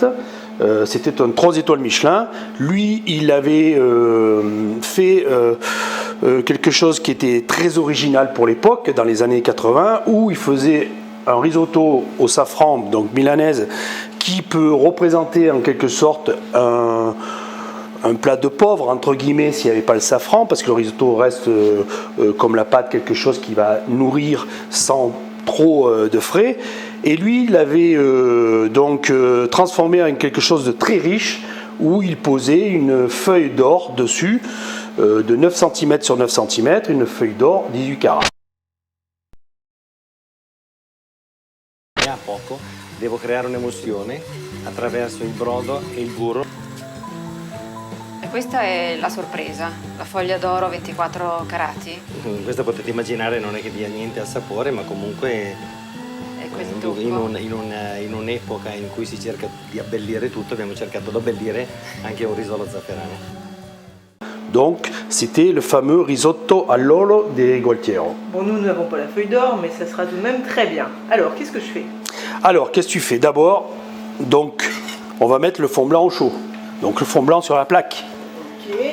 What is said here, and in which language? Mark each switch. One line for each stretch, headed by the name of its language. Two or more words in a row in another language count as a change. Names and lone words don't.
French: C'était un 3 étoiles Michelin. Lui, il avait fait quelque chose qui était très original pour l'époque, dans les années 80, où il faisait un risotto au safran, donc milanaise, qui peut représenter en quelque sorte un plat de pauvre, entre guillemets, s'il n'y avait pas le safran, parce que le risotto reste comme la pâte, quelque chose qui va nourrir sans trop de frais. Et lui, il l'avait transformé en quelque chose de très riche, où il posait une feuille d'or dessus, de 9 cm sur 9 cm, une feuille d'or 18 carats.
Italian: A poco devo creare un'emozione attraverso il brodo e il burro. E questa è la sorpresa, la foglia d'oro 24 carati. Questa potete immaginare non è che dia niente al sapore, ma comunque in un'epoca in cui si cerca di abbellire tutto, abbiamo cercato di abbellire anche un riso allo zafferano.
French: Donc, c'était le fameux risotto all'olo de Gualtiero. Bon, nous n'avons pas la feuille d'or, mais ça sera tout de même très bien. Alors, qu'est-ce que je fais? Alors, qu'est-ce que tu fais? D'abord, donc, on va mettre le fond blanc au chaud. Donc, le fond blanc sur la plaque. Ok.